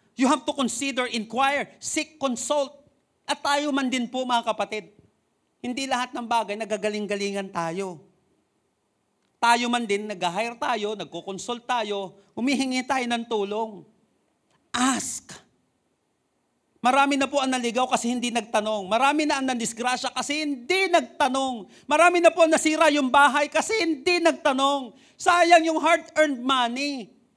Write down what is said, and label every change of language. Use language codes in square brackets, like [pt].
[en] You have to consider, inquire, seek, consult. [tl] At tayo man din po mga kapatid. Hindi lahat ng bagay nagagaling-galingan tayo. Tayo man din, nag-hire tayo, nagko-consult tayo, humihingi tayo ng tulong. Ask. Marami na po ang naligaw kasi hindi nagtanong. Marami na ang nandisgrasya kasi hindi nagtanong. Marami na po ang nasira yung bahay kasi hindi nagtanong. Sayang yung hard-earned money.